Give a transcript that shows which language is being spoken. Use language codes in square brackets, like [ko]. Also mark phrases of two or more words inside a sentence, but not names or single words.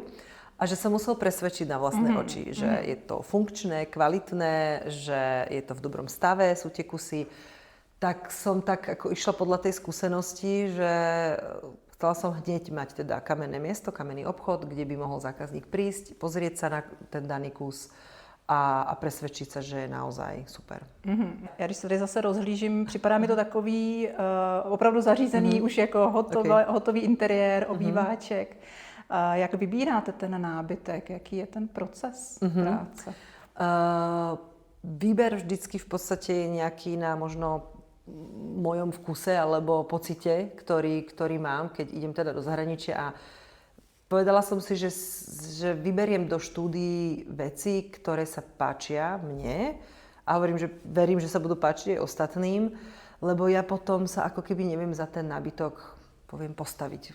[sk] A že sa musel presvedčiť na vlastné oči, že je to funkčné, kvalitné, že je to v dobrom stave, sú tie kusy. Tak som tak ako išla podľa tej skúsenosti, že chcela som hneď mať teda kamenné miesto, kamenný obchod, kde by mohol zákazník prísť, pozrieť sa na ten daný kus a presvedčiť sa, že je naozaj super. [cs] Já když se tady zase rozhlížím, připadá mi to takový opravdu zařízený, už jako hotový interiér, obýváček. Jak vybíráte ten nábytek? Jaký je ten proces práce? [sk] Výber vždycky v podstate je nejaký na možno mojom vkuse alebo pocite, ktorý mám, keď idem teda do zahraničia a povedala som si, že vyberiem do štúdií veci, ktoré sa páčia mne a verím, že sa budú páčiť aj ostatným, lebo ja potom sa ako keby neviem za ten nábytok postaviť.